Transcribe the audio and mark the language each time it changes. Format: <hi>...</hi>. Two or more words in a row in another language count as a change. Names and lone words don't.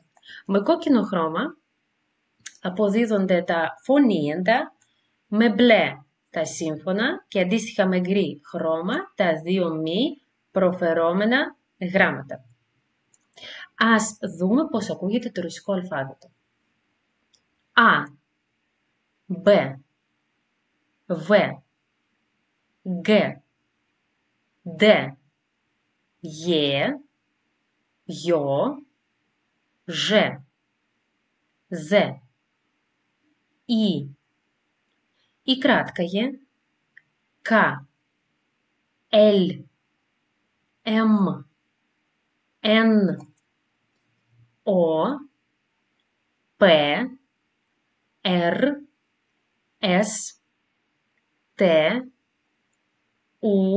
<el>Με κόκκινο χρώμα αποδίδονται τα φωνήεντα, με μπλε τα σύμφωνα και αντίστοιχα με γκρι χρώμα τα 2 μη προφερόμενα γράμματα. Ας δούμε πώς ακούγεται το ρωσικό αλφάβητο.</el> <ru>Α, Μπ, Β, Γ, Δ, Е, Йо, Ж, З, И. И краткое К, Л, М, Н, О, П, Р, С, Т, У,</ru>